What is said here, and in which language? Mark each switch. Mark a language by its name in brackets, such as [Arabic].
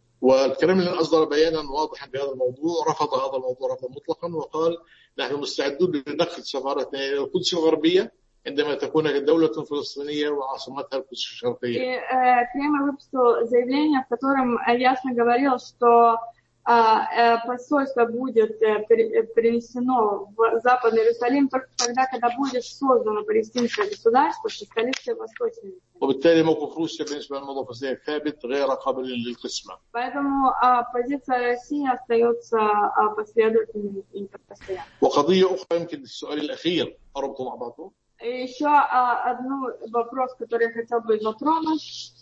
[Arabic] والكرملين أصدر بيانا واضحا بهذا الموضوع رفض هذا الموضوع رفضا مطلقا وقال نحن مستعدون لنقل سفارتنا إلى القدس الغربية. عندما تكون الدولة الفلسطينية وعاصمتها القدس الشرقية. [Russian] Кремль выпустил заявление, в котором ясно говорил, что посольство будет перенесено в Западный Иерусалим только тогда, когда будет создано палестинское государство, что столица Восточной. Поэтому позиция России остается последовательной и непостоянной. [Arabic] وقضية أخرى يمكن السؤال الأخير أربطه مع بعضه. [Russian] Еще один вопрос, который я хотел бы затронуть.